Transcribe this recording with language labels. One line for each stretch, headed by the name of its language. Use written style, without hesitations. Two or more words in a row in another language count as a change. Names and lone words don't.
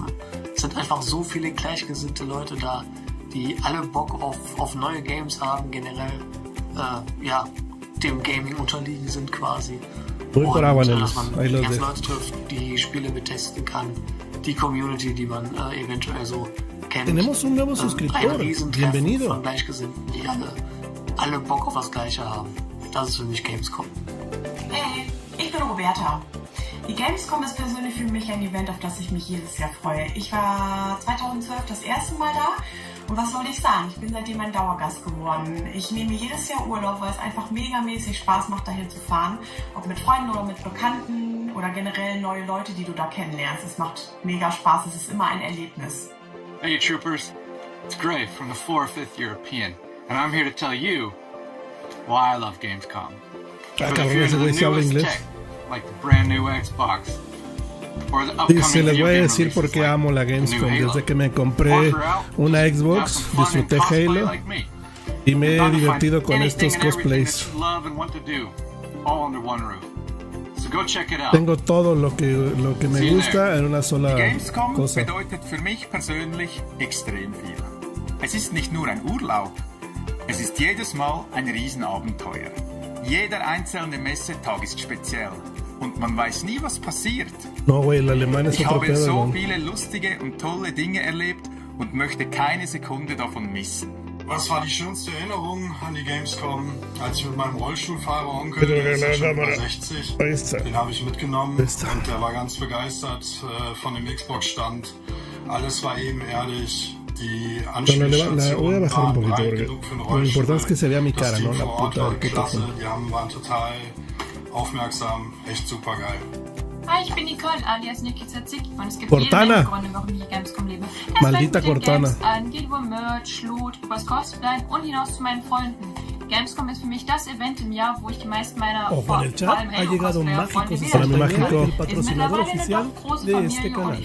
German: Es sind einfach so viele gleichgesinnte Leute da, die alle Bock auf neue Games haben, generell dem Gaming unterliegen sind quasi. Und dass man ganz Leute trifft, die Spiele betesten kann, die Community, die man eventuell so kennt.
Spanish: Tenemos un nuevo
German: Ein
Spanish: suscriptor.
German: Riesentreffen
Spanish: Bienvenido.
German: von Gleichgesinnten, die alle Bock auf das Gleiche haben. Das ist für mich Gamescom. Hey, ich bin Roberta. Die Gamescom ist persönlich für mich ein Event, auf das ich mich jedes Jahr freue. Ich war 2012 das erste Mal da und was soll ich sagen, ich bin seitdem ein Dauergast geworden. Ich nehme jedes Jahr Urlaub, weil es einfach megamäßig Spaß macht, dahin zu fahren. Ob mit Freunden oder mit Bekannten oder generell neue Leute, die du da kennenlernst. Es macht mega Spaß, es ist immer ein Erlebnis.
English: Hey troopers, it's Gray from the 4th or 5th European, and I'm here to tell you why I love Gamescom.
Spanish: Ah, cabrón, ese güey sí habla inglés.
English: Like the brand new Xbox. Or the upcoming
Spanish: Dice, les voy a
English: video
Spanish: decir
English: game
Spanish: por
English: releases
Spanish: qué
English: like
Spanish: amo la
English: the
Spanish: Gamescom.
English: new Halo.
Spanish: Desde que me compré una Xbox, disfruté Halo y me he divertido con estos cosplays. Tengo todo lo que me gusta en una sola
German: Gamescom
Spanish: cosa.
German: bedeutet für mich persönlich extrem viel. Es ist nicht nur ein Urlaub, es ist jedes Mal ein Riesenabenteuer. Jeder einzelne Messetag ist speziell und man weiß nie, was passiert.
Spanish: No, güey, el alemán es
German: Ich
Spanish: otro
German: habe
Spanish: pedo,
German: so
Spanish: güey.
German: viele lustige und tolle Dinge erlebt und möchte keine Sekunde davon missen. Was war die schönste Erinnerung an die Gamescom, als ich mit meinem Rollstuhlfahrer-Onkel, der ist ja schon über 60, den habe ich mitgenommen und der war ganz begeistert von dem Xbox-Stand. Alles war ebenerdig. Die
Spanish: Voy a bajar un poquito porque lo importante es que se vea mi cara, ¿no? La puta del
German: klasse, die waren total aufmerksam, echt super geil. Hi, ich bin Nicole, alias Niki40 und es gibt
Spanish: Cortana.
German: jede Gründe, warum ich Gamescom lebe. Es
Spanish: Maldita
German: fängt mit den
Spanish: Cortana.
German: Games an, geht über Merch, Loot, übers Cosplay und hinaus zu meinen Freunden. Gamescom ist für mich das Event im Jahr, wo ich die meisten meiner
Spanish: Ojo, en el chat ha llegado Mágico Para mi Mágico. el patrocinador
German: mittlerweile eine
Spanish: oficial
German: doch große
Spanish: de
German: Familie
Spanish: este
German: und
Spanish: canal.